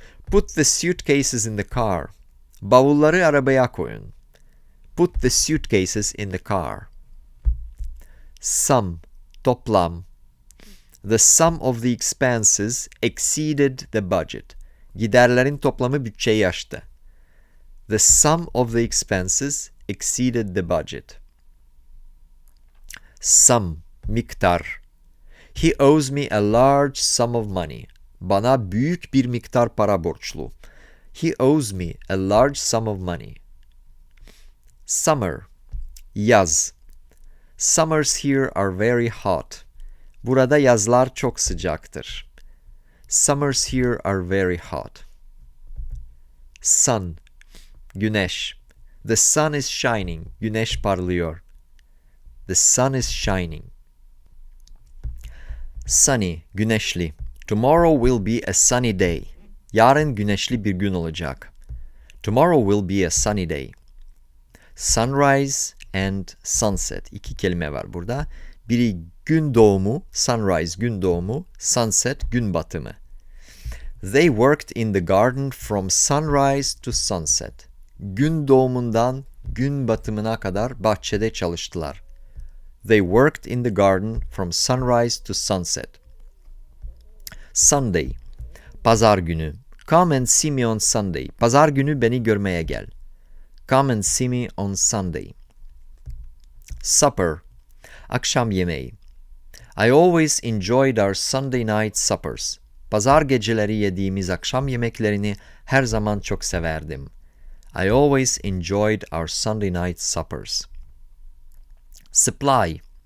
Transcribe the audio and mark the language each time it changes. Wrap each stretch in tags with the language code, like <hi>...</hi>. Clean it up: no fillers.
<en>Put the suitcases in the car.</en> <tr>Bavulları arabaya koyun.</tr> <en>Put the suitcases in the car. Sum, toplam. The sum of the expenses exceeded the budget.</en> <tr>Giderlerin toplamı bütçeyi aştı.</tr> <en>The sum of the expenses exceeded the budget. Sum, miktar. He owes me a large sum of money.</en> <tr>Bana büyük bir miktar para borçlu.</tr> <en>He owes me a large sum of money. Summer, yaz. Summers here are very hot.</en> <tr>Burada yazlar çok sıcaktır.</tr> <en>Summers here are very hot. Sun, güneş. The sun is shining.</en> <tr>Güneş parlıyor.</tr> <en>The sun is shining. Sunny, güneşli. Tomorrow will be a sunny day.</en> <tr>Yarın güneşli bir gün olacak.</tr> <en>Tomorrow will be a sunny day. Sunrise and sunset.</en> <tr>İki kelime var burada. Biri gün doğumu, sunrise gün doğumu, sunset gün batımı.</tr> <en>They worked in the garden from sunrise to sunset.</en> <tr>Gün doğumundan gün batımına kadar bahçede çalıştılar.</tr> <en>They worked in the garden from sunrise to sunset. Sunday, pazar günü. Come and see me on Sunday.</en> <tr>Pazar günü beni görmeye gel.</tr> <en>Come and see me on Sunday. Supper, akşam yemeği. I always enjoyed our Sunday night suppers.</en> <tr>Pazar geceleri yediğimiz akşam yemeklerini her zaman çok severdim.</tr> <en>I always enjoyed our Sunday night suppers. Supply.</en>